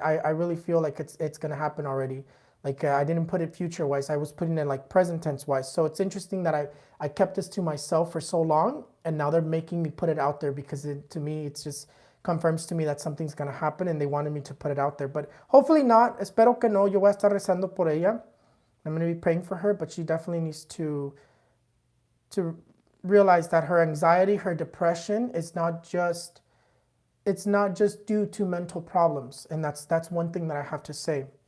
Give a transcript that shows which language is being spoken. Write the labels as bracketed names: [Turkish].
[English] I really feel like it's going to happen already. Like I didn't put it future wise. I was putting it like present tense wise. So it's interesting that I kept this to myself for so long, and now they're making me put it out there because to me it's just confirms to me that something's going to happen and they wanted me to put it out there. But hopefully not. [Spanish] Espero que no. Yo voy a estar rezando por ella. [English] I'm going to be praying for her, but she definitely needs to realize that her anxiety, her depression is not just due to mental problems. And that's one thing that I have to say.